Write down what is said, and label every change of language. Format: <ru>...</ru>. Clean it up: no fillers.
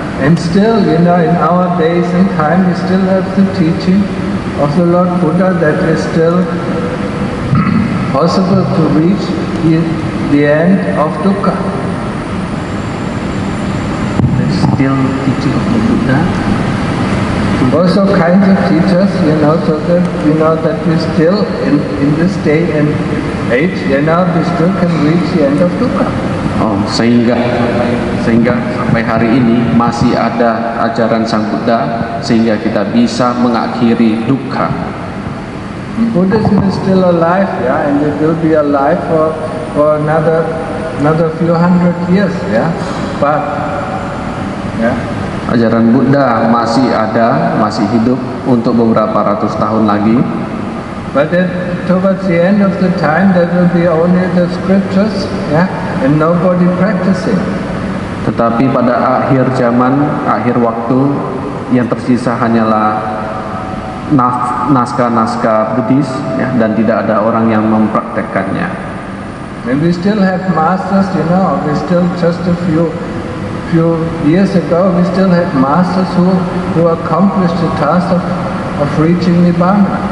<en>And still, in our days and time, we still have the teaching of the Lord Buddha that is still possible to reach the end of dukkha. There's still teaching of the Buddha. Also kinds of teachers, so that that we still in this day and age, we still can reach the end of dukkha.</en> <id>Sehingga sampai hari ini masih ada ajaran Sang Buddha sehingga kita bisa mengakhiri dukkha.</id> <en>Buddhism is still alive, and it will be alive for another few hundred years, but</en> <id>ajaran Buddha masih ada, masih hidup untuk beberapa ratus tahun lagi.</id> <en>But then towards the end of the time, there will be only the scriptures, and nobody practicing.</en> <id>Tetapi pada akhir zaman, akhir waktu, yang tersisa hanyalah naskah-naskah Buddhis, ya, dan tidak ada orang yang mempraktekkannya.</id> <en>And we still have masters, we still just a few years ago, we still had masters who accomplished the task of reaching Nibbana.</en>